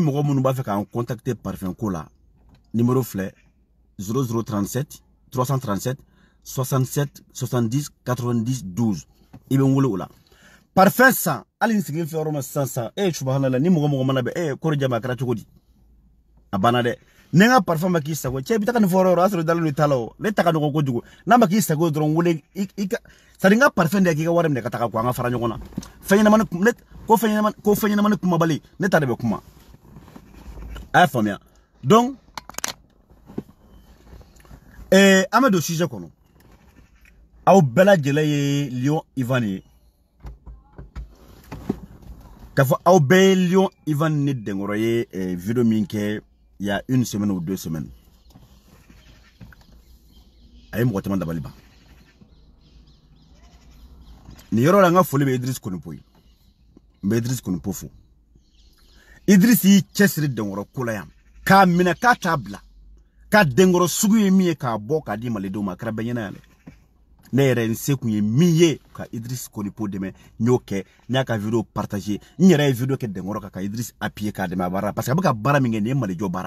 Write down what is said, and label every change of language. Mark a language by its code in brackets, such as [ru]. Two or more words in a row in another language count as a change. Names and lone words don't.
[bm] mɔgɔ minnu b'a fɛ k'an contacter parfum ko la numéro filɛ 0037 337 67 70 90 12 i bɛ n wele o la parfum san hali n sigilen filɛ yɔrɔ ma sisan subhanallah ni mɔgɔ mana bɛ kɔrɔ jama a kɛra cogo di a banna dɛ ne ka parfum ma k'i sago cɛ i bɛ taga nin fɔ yɔrɔ o y'a sɔrɔ dalen don i ta la o ne ta ka nɔgɔn kojugu n'a ma k'i sago dɔrɔn wele i ka [fr] c'est à dire [bm] n ka parfum de k'i ka wari minɛ ka taga ko an ka fara ɲɔgɔn na fɛn ɲɛnamani kumabali ne ta de bɛ kuma a y'a faamuya donc an bɛ don sujet kɔnɔ aw bɛɛ lajɛlen ye Lion Ivan ye k'a fɔ aw bɛɛ ye Lion Ivan ni Dengoro ye video min kɛ [fr] il y a 1 semaine ou 2 semaines [bm] a ye mɔgɔ caman dabali ban ni yɔrɔ la n ka foli bɛ Idriss Konipo ye n bɛ Idriss Konipo fo Idriss y'i cɛsiri Dengoro ko la yan k'a minɛ k'a t'a bila ka Dengoro sugu ye min ye k'a bɔ k'a di malidenw ma a kɛra bɛɛ ɲɛna yan dɛ ne yɛrɛ n se kun ye min ye ka Idriss Konipo dɛmɛ n y'o kɛ n y'a ka video partager n yɛrɛ ye video kɛ Dengoro kan ka Idriss appuyer k'a dɛmɛ a baara parce que a bɛ ka baara min kɛ nin ye malijɔ baara